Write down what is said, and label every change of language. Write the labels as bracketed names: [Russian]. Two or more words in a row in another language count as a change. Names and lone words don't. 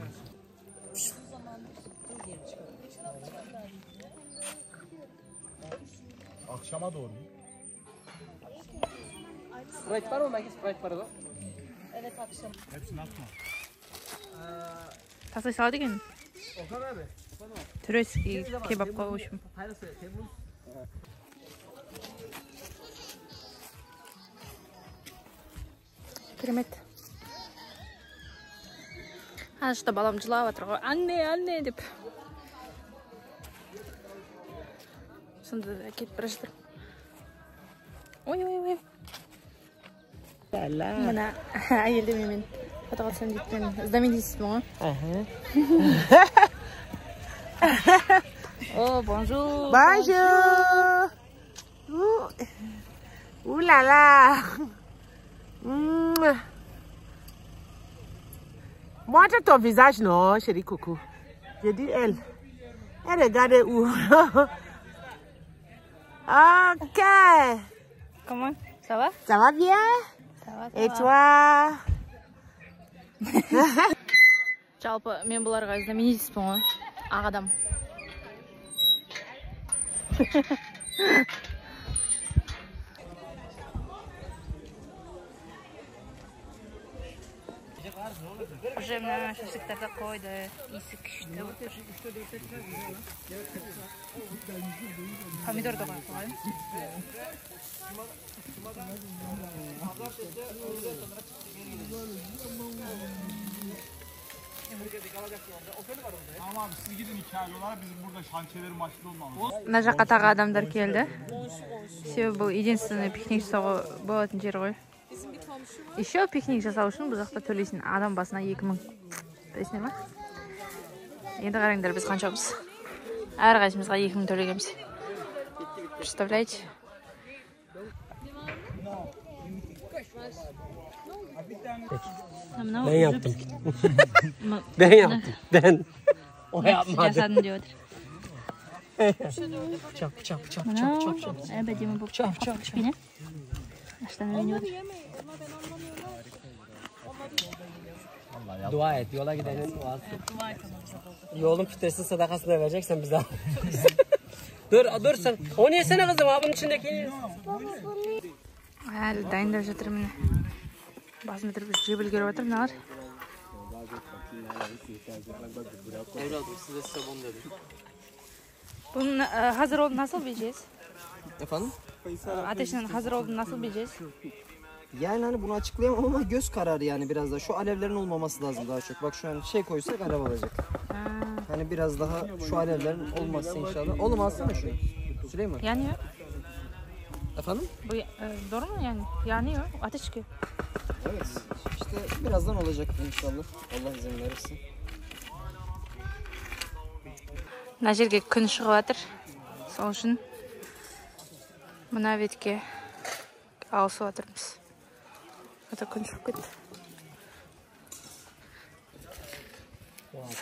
[Turkish] Akşama doğru. Sprite var mı? Belki Sprite var da. Evet akşam. Hepsini atma. [Kazakh] Tasay sağ деген. [Turkish] Okan abi. [Kazakh] Түрецкий кебапқа өшім. [Turkish] Hayırlısı. Temmuz. [Kazakh] Керемет. Ана жақта балам жылап жатыр ғой. Анне деп. Сонда кетіп бара жатыр. Ой. Мына әйелді мен фотоға түсем дейтін. Знаменитейсің ғой. О, бонжур. [French] Bonjour. Ouh là là. Montre ton visage, non, chérie Coucou. Je dis elle. Elle regarde où? Ok. Comment? Ça va? Ça va bien? Ça va. Et toi? [Kazakh] Жалпы мен бұларға знаменитейспін ғой. Ақ адам. Уже мына шашлыктарды қойды. Иісі күшті. Помидор да қойып қойған. Tamam abi siz gidin hikayeler bizim burada şantiyeleri maçlı olmamız. Мына жаққа тағы адамдар келді. Себебі бұл единственный пикник жасауға болатын жер ғой. Еще пикник жасау үшін бұл жақта төлейсің адам басына 2000. Білесіңдер ма? Енді қараңдар біз қаншамыз. Әрқайсымызға 2000 төлегенбіз. [Russian] Представляете? [Turkish] Ben yaptım. Ben. O yapmadı. [Kazakh] Жасадым деп отыр. [Turkish] Bıçak. [Kazakh] Мынау әбәдемі болып кішкене. Аштан үйреніп отыр. [Turkish] Dua et. Yola gidenin duası. Yolun fitresini sadakasına vereceksen bize. Dur sen. Onu yesene kızım. Ha bunun içindeki. [Kazakh] Әлі дайындап жатыр міне. Басын бітіріп жеп үлгеріп жатыр мыналар. [Turkish] Evladım size bunu dedim. Bunun hazır olduğunu nasıl bileceğiz? Efendim? Ateşinin hazır olduğunu nasıl bileceğiz? Yani hani bunu açıklayamam ama göz kararı yani biraz da. Şu alevlerin olmaması lazım daha çok. Bak şu an şey koysak alev olacak. Hani biraz daha şu alevlerin olmazsa inşallah. Oğlum alsana şunu. Süleyman. Yanıyor. Efendim? Bu doğru mu yani? Yanıyor. Ateş çıkıyor. Evet. İşte birazdan olacak inşallah. Allah izin verirse. [Kazakh] Мына жерге күн шығып жатыр. Сол үшін мына бетке ауысып жатырмыз. Ата күн шығып кетті. Салат жасады.